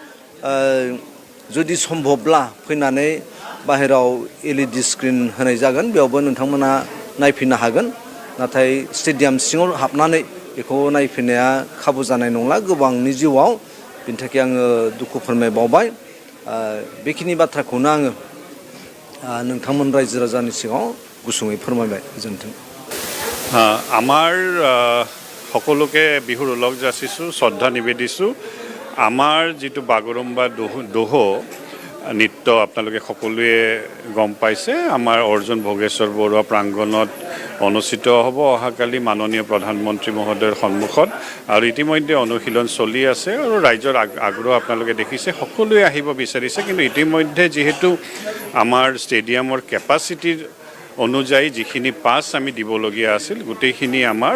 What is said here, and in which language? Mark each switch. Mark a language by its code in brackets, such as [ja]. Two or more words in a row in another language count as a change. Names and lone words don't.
[brx] जुदि सम्भबब्ला फैनानै बाहेराव [en] LED screen [brx] होनाय जागोन बेयावबो नोंथांमोना नायफैनो हागोन नाथाय स्टेडियाम सिङाव हाबनानै बेखौ नायफैनाया खाबु जानाय नंला गोबांनि जिउआव बिनि थाखाय आङो दुखु फोरमायबावबाय बेखिनि बाथ्राखौनो आङो नोंथांमोन रायजो राजानि सिगाङाव गुसुङै फोरमायबाय गोजोन्थों। [as] আমাৰ সকলোকে বিহুৰ ওলগ যাচিছোঁ শ্ৰদ্ধা নিবেদিছোঁ আমাৰ যিটো বাগৰুম্বা দোহো নৃত্য আপোনালোকে সকলোৱে গম পাইছে আমাৰ অৰ্জুন ভোগেশ্বৰ বৰুৱা প্ৰাংগণত অনুষ্ঠিত হ'ব অহাকালি মাননীয় প্ৰধানমন্ত্ৰী মহোদয়ৰ সন্মুখত আৰু ইতিমধ্যে অনুশীলন চলি আছে আৰু ৰাইজৰ আগ্ৰহ আপোনালোকে দেখিছে সকলোৱে আহিব বিচাৰিছে কিন্তু ইতিমধ্যে যিহেতু আমাৰ ষ্টেডিয়ামৰ কেপাচিটিৰ অনুযায়ী যিখিনি পাছ আমি দিবলগীয়া আছিল গোটেইখিনি আমাৰ